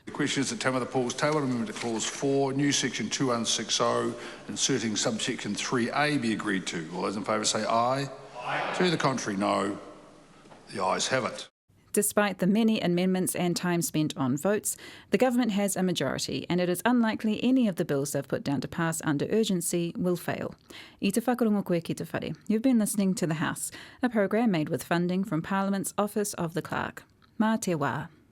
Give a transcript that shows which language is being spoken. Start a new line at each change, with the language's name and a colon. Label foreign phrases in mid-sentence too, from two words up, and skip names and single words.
English: The question is that Tamitha Paul's tabled amendment to Clause 4, new section 2160, inserting subsection 3A be agreed to. All those in favour say aye. Aye. To the contrary, no. The ayes have it. Despite the many amendments and time spent on votes, the government has a majority, and it is unlikely any of the bills they've put down to pass under urgency will fail.
Māori: I te whakarongo koe ki te whare.
English: You've been listening to The House, a program made with funding from Parliament's Office of the Clerk.
Māori: Mā te wā.